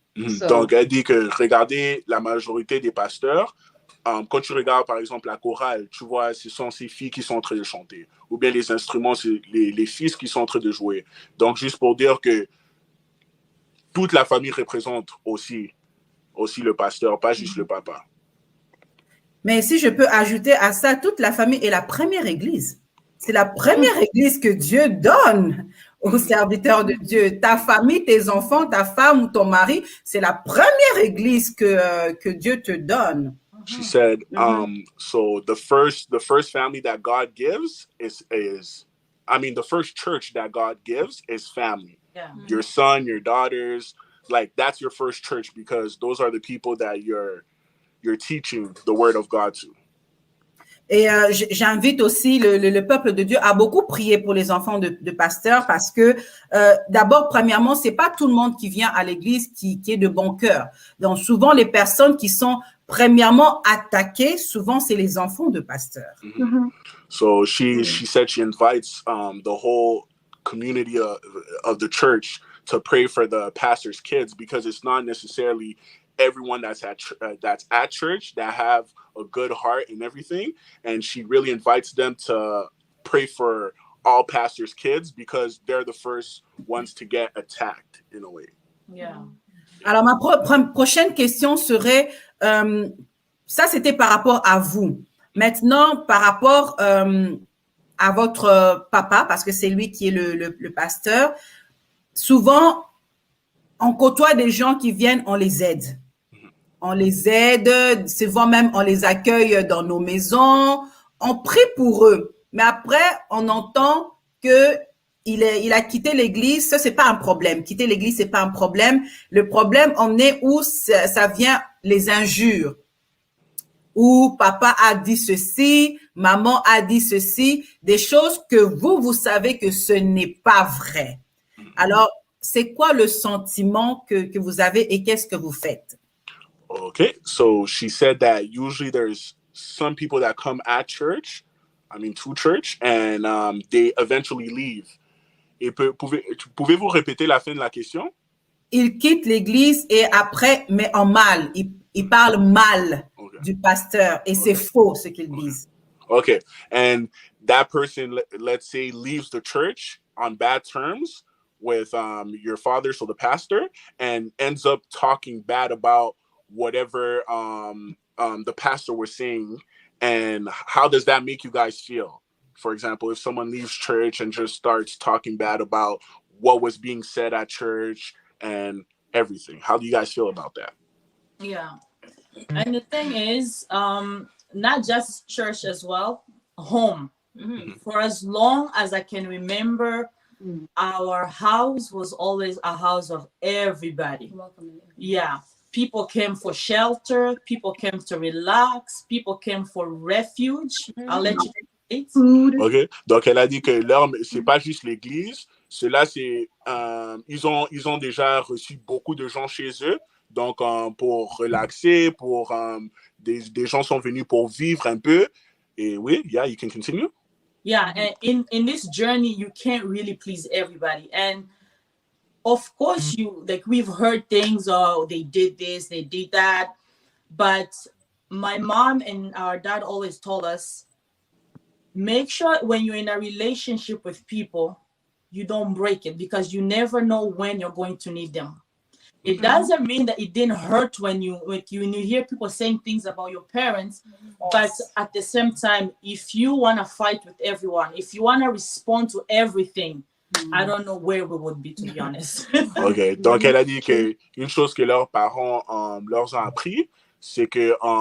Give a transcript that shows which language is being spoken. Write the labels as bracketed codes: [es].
[en] So, [fr] donc, elle dit que regardez la majorité des pasteurs, quand tu regardes par exemple la chorale, tu vois, ce sont ces filles qui sont en train de chanter. Ou bien les instruments, c'est les fils qui sont en train de jouer. Donc, juste pour dire que toute la famille représente aussi le pasteur, pas juste le papa. Mais si je peux ajouter à ça, toute la famille est la première église. C'est la première église que Dieu donne aux serviteurs de Dieu. Ta famille, tes enfants, ta femme ou ton mari, c'est la première église que Dieu te donne. [en] She said, so the first family that God gives is the first church that God gives is family. Yeah. Your son, your daughters, like that's your first church because those are the people that you're teaching the word of God to. [fr] Et j'invite aussi le peuple de Dieu à beaucoup prier pour les enfants de pasteurs parce que d'abord, premièrement, c'est pas tout le monde qui vient à l'église qui est de bon cœur. Donc, souvent, les personnes qui sont premièrement attaquées, souvent, c'est les enfants de pasteurs. [en] So she said she invites the whole community of the church to pray for the pastor's kids because it's not necessarily everyone that's at church that have a good heart and everything, and she really invites them to pray for all pastors' kids because they're the first ones to get attacked in a way. Yeah. [fr] Alors ma prochaine question serait, ça c'était par rapport à vous. Maintenant par rapport à votre papa, parce que c'est lui qui est le pasteur. Souvent on côtoie des gens qui viennent, on les aide. On les aide, souvent même on les accueille dans nos maisons, on prie pour eux. Mais après, on entend que il a quitté l'église, ça c'est pas un problème. Quitter l'église, c'est pas un problème. Le problème, on est où ça vient les injures. Où papa a dit ceci, maman a dit ceci, des choses que vous savez que ce n'est pas vrai. Alors, c'est quoi le sentiment que vous avez et qu'est-ce que vous faites? [en] Okay, so she said that usually there's some people that come to church, and they eventually leave. [fr] Et pouvez-vous répéter la fin de la question? Il quitte l'église et après, mais en mal. Il parle mal du pasteur et c'est faux ce qu'ils disent. [en] Okay, and that person, let's say, leaves the church on bad terms with your father, so the pastor, and ends up talking bad about whatever the pastor was saying. And how does that make you guys feel? For example, if someone leaves church and just starts talking bad about what was being said at church and everything, how do you guys feel about that? Yeah. And the thing is, not just church as well, home. For as long as I can remember, our house was always a house of everybody. Yeah. People came for shelter. People came to relax. People came for refuge. I'll let you take it. OK. [fr] Donc, elle a dit que c'est pas juste l'église. Cela, c'est... ils ont déjà reçu beaucoup de gens chez eux. Donc, pour relaxer, des gens sont venus pour vivre un peu. Et oui, [en] yeah, you can continue. Yeah, and in this journey, you can't really please everybody. And of course, we've heard things, oh, they did this, they did that. But my mom and our dad always told us, make sure when you're in a relationship with people, you don't break it because you never know when you're going to need them. It doesn't mean that it didn't hurt when you hear people saying things about your parents, but at the same time, if you want to fight with everyone, if you want to respond to everything, I don't know where we would be, to be honest. OK. [fr] Donc, elle a dit qu'une chose que leurs parents leur ont appris, c'est que